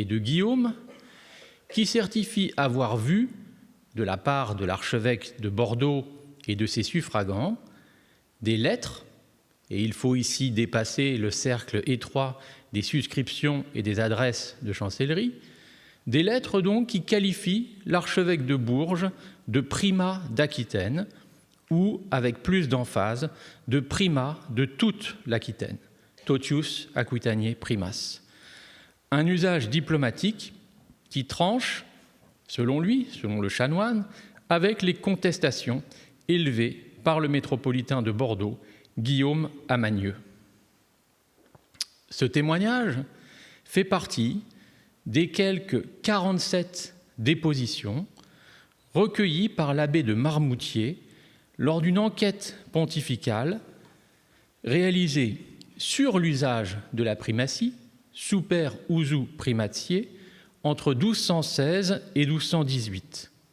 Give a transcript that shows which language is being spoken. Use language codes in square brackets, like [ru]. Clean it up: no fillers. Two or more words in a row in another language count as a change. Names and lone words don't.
[fr] de Guillaume, qui certifie avoir vu, de la part de l'archevêque de Bordeaux et de ses suffragants, des lettres, et il faut ici dépasser le cercle étroit des suscriptions et des adresses de chancellerie, des lettres donc qui qualifient l'archevêque de Bourges de primat d'Aquitaine ou, avec plus d'emphase, de primat de toute l'Aquitaine, [la] totius Aquitaniae primas. [fr] Un usage diplomatique qui tranche, selon lui, selon le chanoine, avec les contestations élevées par le métropolitain de Bordeaux, Guillaume Amanieu. Ce témoignage fait partie des quelques 47 dépositions recueillies par l'abbé de Marmoutier lors d'une enquête pontificale réalisée sur l'usage de la primatie, [la] super usu primatiae, [fr] entre 1216 et 1218.